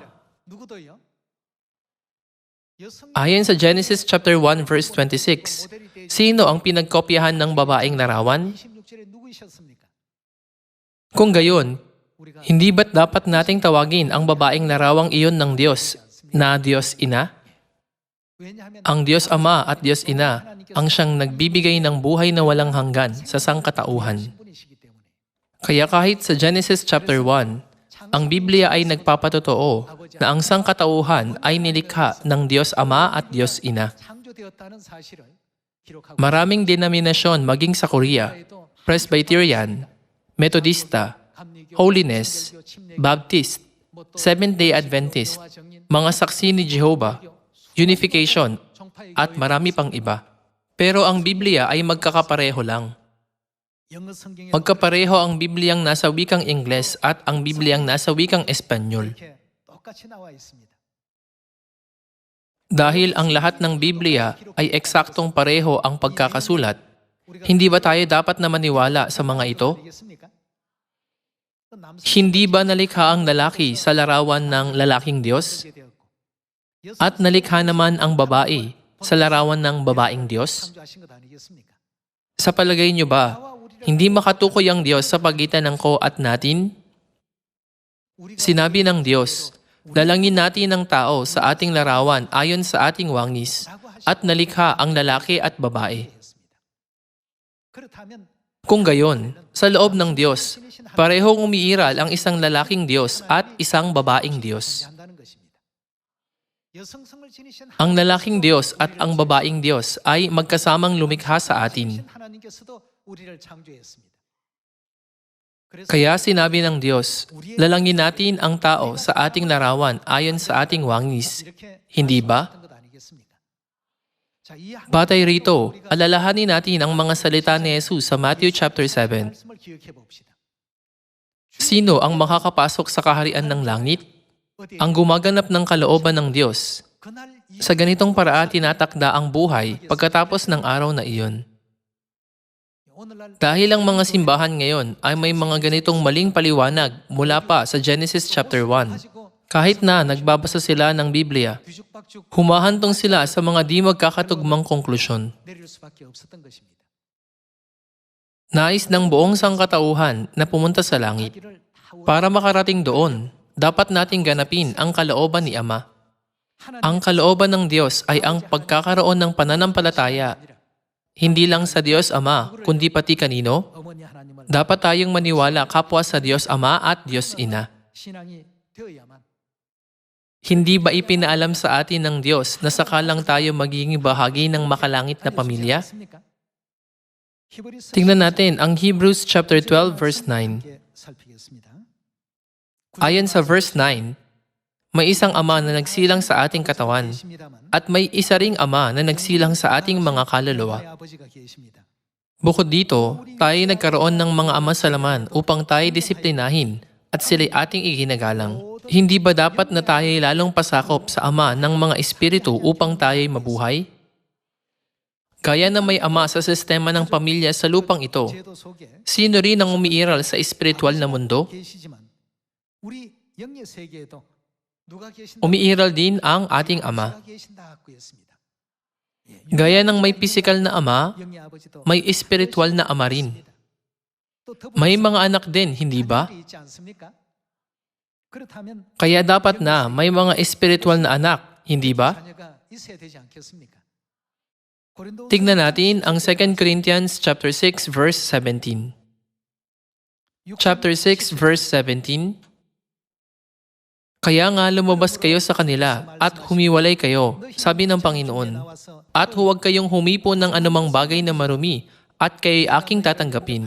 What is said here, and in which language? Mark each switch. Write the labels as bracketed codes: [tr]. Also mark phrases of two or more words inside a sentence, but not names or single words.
[ko] 누구도요? 여성 [tl] Ayon sa Genesis [en] chapter 1 verse 26, [tl] sino ang pinagkopyahan ng babaeng larawan? [ko] 26절에 누구이셨습니까? [tl] Kung gayon, [ko] 우리가 [tl] hindi ba't dapat nating tawagin ang babaeng larawang iyon ng Diyos na Diyos Ina? [ko] 왜냐하면 [tl] Ang Diyos Ama at Diyos Ina ang siyang nagbibigay ng buhay na walang hanggan sa sangkatauhan. [ko] 분이시기 때문에 [tl] Kaya kahit sa Genesis chapter 1, ang Biblia ay nagpapatotoo na ang sangkatauhan ay nilikha ng Diyos Ama at Diyos Ina. [ko] 창조되었다는 사실을 기록하고 [tl] Maraming denominasyon maging sa Korea, [ko] 있어도 [tl] Presbyterian, Methodista, [ko] 감리교, Holiness, 개신교, 침례교, Baptist, 뭐또 Seventh-day Adventist, 여호와 정인, [tl] mga saksi ni Jehovah, Unification, [ko] 정파의 [tl] at [ko] 교회, [tl] marami pang iba. Pero ang Biblia ay magkakapareho lang. [ko] 영어 성경에 [tl] Magkapareho ang Bibliang nasa wikang Ingles at ang Bibliang nasa wikang Espanyol. [ko] 이렇게 똑같이 나와 있습니다. [tl] Dahil ang lahat ng Biblia ay eksaktong pareho ang pagkakasulat, hindi ba tayo dapat na maniwala sa mga ito? [ko] 되겠습니까? 또 남성 [tl] Hindi ba nalikha ang lalaki sa larawan ng lalaking Diyos? [ko] 되었고 [tl] At nalikha naman ang babae sa larawan ng babaeng Diyos? [ko] 창조하신 것 아니겠습니까? [tl] Sa palagay niyo ba, hindi makatukoy ang Diyos sa pagitan ng ko at natin? Sinabi ng Diyos, lalangin natin ang tao sa ating larawan ayon sa ating wangis, at nalikha ang lalaki at babae. [ko] 그렇다면 [tl] Kung gayon, sa loob ng Diyos, parehong umiiral ang isang lalaking Diyos at isang babaeng Diyos. [ko] 존재한다는 것입니다. 여성성을 지니신 [tl] Ang lalaking Diyos at ang babaeng Diyos ay magkasamang lumikha sa atin. [ko] 하나님께서도 우리를 창조했습니다. 그래서 [tl] Kaya sinabi ng Diyos, lalangin natin ang tao sa ating larawan ayon sa ating wangis. [ko] 이렇게 [tl] Hindi ba? [ko] 말씀하셨던 것 아니겠습니까? 자, 이 [tl] Batay rito, alalahanin natin ang mga salita ni Jesus sa Matthew chapter 7. [ko] 말씀을 기억해 봅시다. [tl] Sino ang makakapasok sa kaharian ng langit? [ko] 어디 [tl] Ang gumaganap ng kalooban ng Diyos. [ko] 그날 이 [tl] Sa ganitong paraan tinatakda ang buhay pagkatapos ng araw na iyon. [ko] 오늘날 [tl] Dahil ang mga simbahan ngayon ay may mga ganitong maling paliwanag mula pa sa Genesis chapter 1. [ko] 가지고 [tl] Kahit na nagbabasa sila ng Biblia, [ko] 뒤죽박죽 [tl] humahantong sila sa mga di magkakatugmang konklusyon. [ko] 내릴 수밖에 없었던 것입니다. [tl] Nais ng buong sangkatauhan na pumunta sa langit. [ko] 자기를 다 [tl] Para makarating doon, dapat nating ganapin ang kalooban ni Ama. Ang kalooban ng Diyos ay ang pagkakaroon ng pananampalataya, hindi lang sa Diyos Ama, kundi pati kanino? [ko] 어머니 하나님을 [tl] Dapat tayong maniwala kapwa sa Diyos Ama at Diyos Ina. [ko] 신앙이 되어야만 [tl] Hindi ba ipinaalam sa atin ng Diyos na sakalang tayo magiging bahagi ng makalangit na pamilya? [ko] 않습니까? 히브리서 [tl] Tingnan natin ang Hebrews [en] chapter 12 verse 9. [ko] 함께 살피겠습니다. [tl] Ayon sa verse 9, may isang ama na nagsilang sa ating katawan at may isa ring ama na nagsilang sa ating mga kaluluwa. [ko] 하나님의 아버지가 계십니다. [tl] Bukod dito, tayo nagkaroon ng mga ama sa laman upang tayo disiplinahin at sila'y ating iginagalang. Hindi ba dapat na tayo lalong pasakop sa ama ng mga espiritu upang tayo'y mabuhay? Gaya na may ama sa sistema ng pamilya sa lupang ito, [ko] 제도 속에 [tl] sino rin ang umiiral sa espiritual na mundo? [ko] 계시지만 우리 영의 세계에도 누가 계신다? [tl] Umiiral din ang ating ama. [ko] 누가 계신다고 했습니다. [tl] Gaya ng may pisikal na ama, [ko] 영의 아버지도 [tl] may espiritual na ama rin. [ko] 또 [tl] May mga anak din, hindi ba? [ko] 자녀들이 있지 않습니까? 그렇다면 [tl] Kaya dapat na may mga espiritual na anak, hindi ba? [ko] 자녀가 있어야 되지 않겠습니까? 고린도후서 [tl] Tignan natin ang 2 Corinthians [en] chapter 6 verse 17. Chapter 6 verse 17. [tl] Kaya nga lumabas kayo sa kanila at humiwalay kayo, sabi ng Panginoon. At huwag kayong humipo ng anumang bagay na marumi at kayo'y aking tatanggapin.